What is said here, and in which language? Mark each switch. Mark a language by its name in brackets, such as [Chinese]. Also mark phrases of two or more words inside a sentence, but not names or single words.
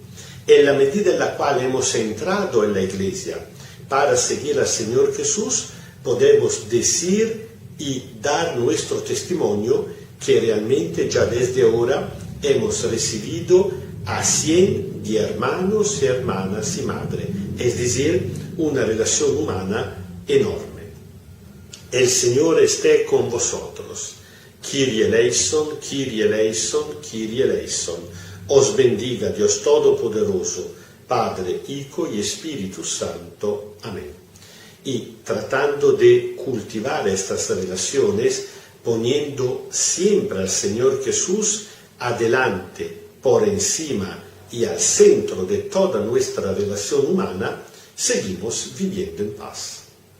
[Spanish] En la medida en la cual hemos entrado en la Iglesia para seguir al Señor Jesús, podemos decir y dar nuestro testimonio que realmente ya desde ahora hemos recibido a 100 de hermanos y hermanas y madre, es decir, una relación humana enorme. El Señor esté con vosotros. [Greek] Kyrie eleison, Kyrie eleison, Kyrie eleison. [Spanish] Os bendiga Dios Todopoderoso, Padre, Hijo y Espíritu Santo. Amén. Y tratando de cultivar estas relaciones, poniendo siempre al Señor Jesús adelante, por encima y al centro de toda nuestra relación humana, seguimos viviendo en paz.